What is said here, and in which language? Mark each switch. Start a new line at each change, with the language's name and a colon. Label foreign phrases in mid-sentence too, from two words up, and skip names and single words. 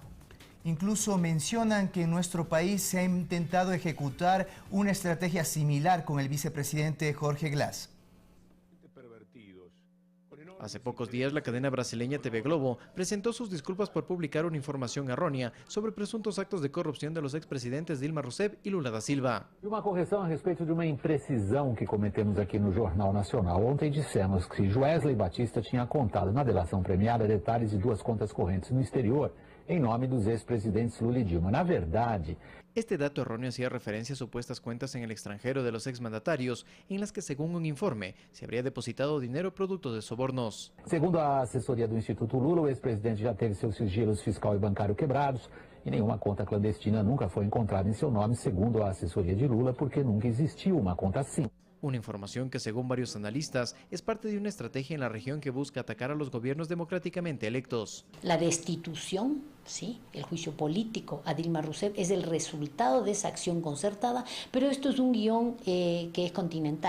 Spanish: Incluso mencionan que en nuestro país se ha intentado ejecutar una estrategia similar con el vicepresidente Jorge Glass. Hace pocos días, la cadena brasileña TV Globo presentó sus disculpas por publicar una información errónea sobre presuntos actos de corrupción de los expresidentes Dilma Rousseff y Lula da Silva.
Portuguese: Uma correção a respeito de uma imprecisão que cometemos aqui no Jornal Nacional. Ontem dissemos que Joesley Batista tinha contado na delação premiada detalhes de 2 contas correntes no exterior em nome dos ex-presidentes Lula e Dilma. Na verdade,
Spanish: este dato erróneo hacía referencia a supuestas cuentas en el extranjero de los exmandatarios, en las que, según un informe, se habría depositado dinero producto de sobornos.
Portuguese: Segundo a assessoria do Instituto Lula, o ex-presidente já teve seus sigilos fiscal e bancário quebrados e nenhuma conta clandestina nunca foi encontrada em seu nome, segundo a assessoria de Lula, porque nunca existiu uma conta assim.
Spanish: Una información que, según varios analistas, es parte de una estrategia en la región que busca atacar a los gobiernos democráticamente electos. La destitución, ¿sí?, el juicio político a Dilma Rousseff es el resultado de esa acción concertada, pero esto es un guión que es continental.